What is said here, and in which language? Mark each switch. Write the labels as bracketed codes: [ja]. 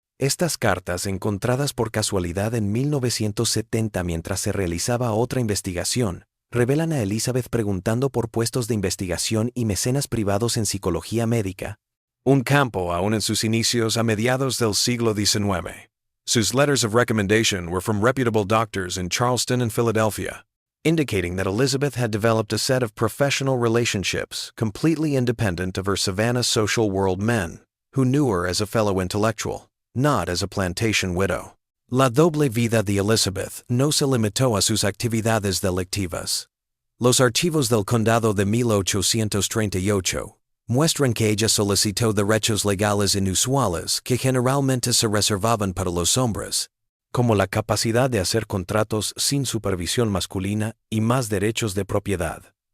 [es] Estas cartas, encontradas por casualidad en 1970 mientras se realizaba otra investigación, revelan a Elizabeth preguntando por puestos de investigación y mecenas privados en psicología médica, un campo aún en sus inicios a mediados del siglo XIX. Sus [en] letters of recommendation were from reputable doctors in Charleston and Philadelphia, indicating that Elizabeth had developed a set of professional relationships completely independent of her Savannah social world men, who knew her as a fellow intellectual, not as a plantation widow. [es] La doble vida de Elizabeth no se limitó a sus actividades delictivas. Los archivos del condado de 1838 muestran que ella solicitó derechos legales inusuales que generalmente se reservaban para los hombres, como la capacidad de hacer contratos sin supervisión masculina y más derechos de propiedad.